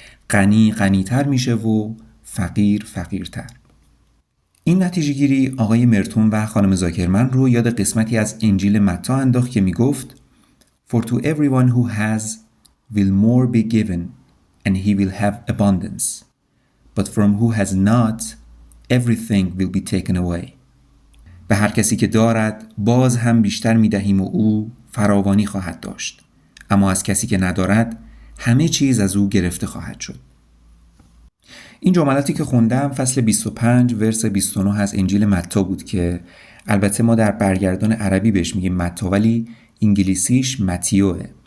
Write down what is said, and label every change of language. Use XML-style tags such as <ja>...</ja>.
<fa>غنیتر میشه و فقیرتر. این نتیجه گیری آقای مرتون و خانم زاکرمن رو یاد قسمتی از انجیل متی انداخت که میگفت</fa> <en>For to everyone who has will more be given and he will have abundance. But from who has not everything will be taken away.</en> <fa>به هر کسی که دارد باز هم بیشتر میدهیم و او فراوانی خواهد داشت. اما از کسی که ندارد همه چیز از او گرفته خواهد شد. این جملاتی که خوندم فصل 25 ورس 29 از انجیل متی بود که البته ما در برگردان عربی بهش میگیم متی ولی انگلیسیش متیوه.</fa>